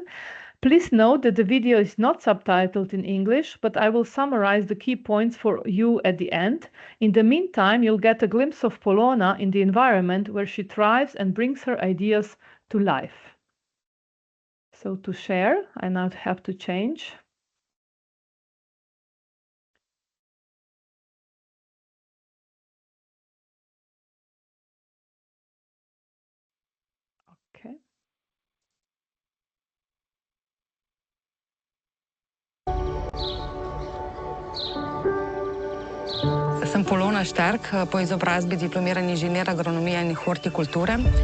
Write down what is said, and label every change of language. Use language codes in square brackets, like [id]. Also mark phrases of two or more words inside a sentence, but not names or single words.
[en] Please note that the video is not subtitled in English, but I will summarize the key points for you at the end. In the meantime, you'll get a glimpse of Polona in the environment where she thrives and brings her ideas to life. So to share, I now have to change. Okay. [sl] Sem Polona Šterk, po izobrazbi diplomirani inženir agronomije in hortikulture.